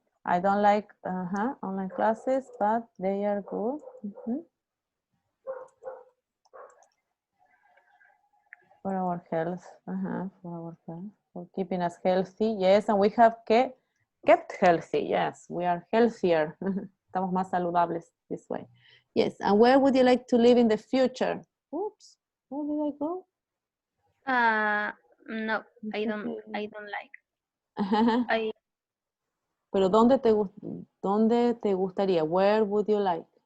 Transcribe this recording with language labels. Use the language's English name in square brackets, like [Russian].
[English] I don't like online classes, but they are good. For our health, for keeping us healthy. Yes, and we have kept healthy. Yes, we are healthier. [Spanish] Estamos más saludables [English] this way. Yes, and where would you like to live in the future? Oops, where did I go? No, I don't like. [Spanish] Pero ¿dónde te gustaría? [English] Where would you like?